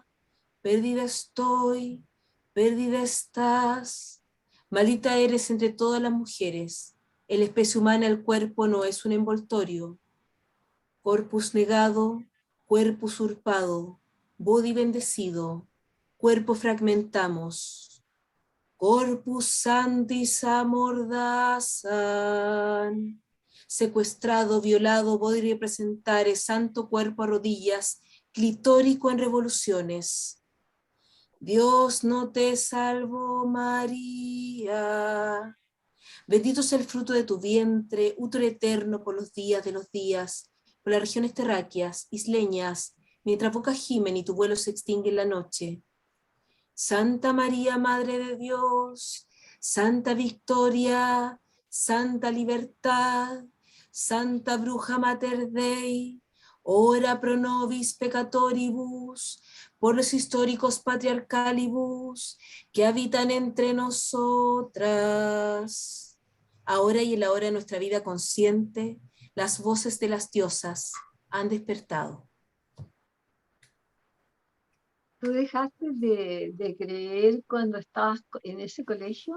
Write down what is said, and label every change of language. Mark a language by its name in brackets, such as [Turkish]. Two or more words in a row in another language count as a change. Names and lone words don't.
[Spanish] Perdida estoy, perdida estás. Maldita eres entre todas las mujeres. En la especie humana el cuerpo no es un envoltorio. Corpus negado, cuerpo usurpado, body bendecido, cuerpo fragmentamos. [Latin] Corpus Santis [Spanish] amordazan. Secuestrado, violado, voy a representar el santo cuerpo a rodillas, clitórico en revoluciones. Dios no te salvo, María. Bendito sea el fruto de tu vientre, útero eterno por los días de los días, por las regiones terráqueas, isleñas, mientras boca gimen y tu vuelo se extingue en la noche. Santa María, Madre de Dios, Santa Victoria, Santa Libertad, Santa Bruja [Latin] Mater Dei, ora pro nobis peccatoribus, [Spanish] por los históricos patriarcalibus que habitan entre nosotras. Ahora y en la hora de nuestra vida consciente, las voces de las diosas han despertado. ¿Tú dejaste de creer cuando estabas en ese colegio?